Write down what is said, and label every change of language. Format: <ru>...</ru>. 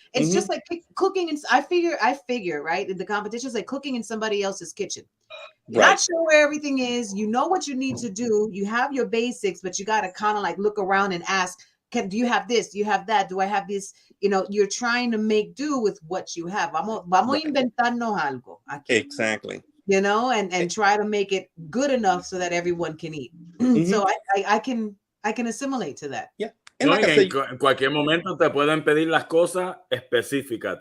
<en>It's just like cooking. And I figure, right? The competition is like cooking in somebody else's kitchen. You're not sure where everything is. You know what you need to do. You have your basics, but you got to kind of like look around and ask, do you have this? Do you have that? Do I have this? You know, you're trying to make do with what you have.</en> <es>Vamos inventarnos algo aquí.</es> <en>Exactly. You know, and try to make it good enough so that everyone can eat. So I can assimilate to that. Yeah.</en> <es>No, like en cualquier momento te pueden pedir las cosas específicas.</es>